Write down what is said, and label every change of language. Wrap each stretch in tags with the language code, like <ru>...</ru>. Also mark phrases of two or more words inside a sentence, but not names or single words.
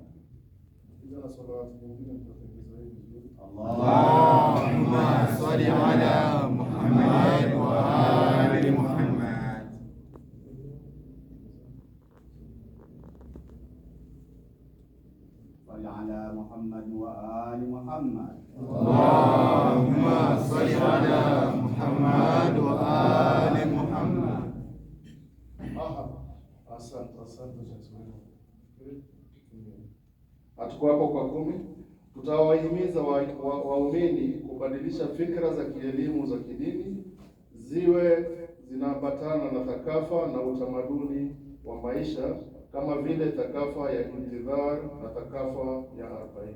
<ar>اللهم صل على محمد وآل محمد. صل على محمد وآل محمد. اللهم صل على محمد وآل محمد.</ar> <sw>Hatuko hapo kwa 10. Tutawahimiza waumini kubadilisha fikra za kielimu za kidini ziwe zinaambatana na thakafa na utamaduni wa maisha kama vile thakafa ya intidhar na thakafa ya 40.</sw>